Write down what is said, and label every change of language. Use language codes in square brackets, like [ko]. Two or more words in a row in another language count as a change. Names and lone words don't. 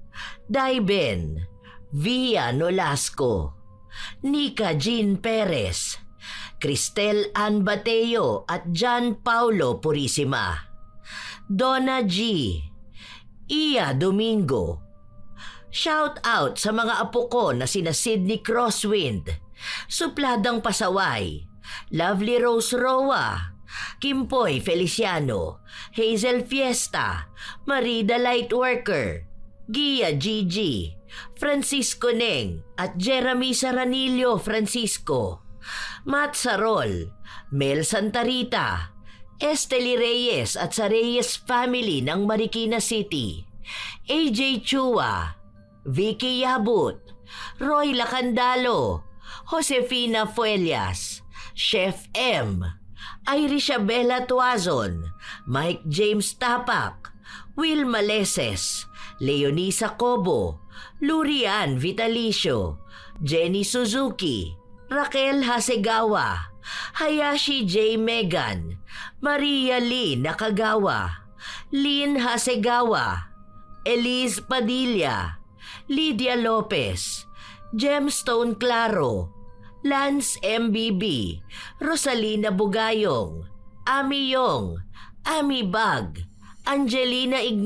[tl] Daiben, Via Nolasco, Nika Jean Perez, Cristel Ann Bateo at John Paulo Purisima, Donna G, Iya Domingo. Shout out sa mga apo ko na sina Sydney Crosswind, Supladang Pasaway, Lovely Rose Roa, Kimpoy Feliciano, Hazel Fiesta, Marida Lightworker, Gia Gigi, Francisco Neng at Jeremy Saranillo Francisco, Matt Sarol, Mel Santarita, Esteli Reyes at sa Reyes family ng Marikina City, AJ Chua, Vicky Yabut, Roy Lacandalo, Josefina Fuelias, Chef M, Irisabela Tuazon, Mike James Tapak, Will Maleses, Leonisa Cobo, Lurian Vitalicio, Jenny Suzuki, Raquel Hasegawa, Hayashi J. Megan, Maria Lee Nakagawa, Lynn Hasegawa, Elise Padilla, Lydia Lopez, Gemstone Claro, Lance MBB, Rosalina Bugayong, Ami Yong, Ami Bag, Angelina